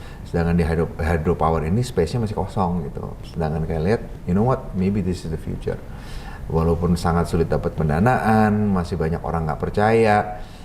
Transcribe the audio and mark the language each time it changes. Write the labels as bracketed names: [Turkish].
[Indonesian] Sedangkan di hydropower ini space-nya masih kosong gitu. Sedangkan kayak lihat, [English] you know what, maybe this is the future. [Indonesian] Walaupun sangat sulit dapat pendanaan, masih banyak orang nggak percaya.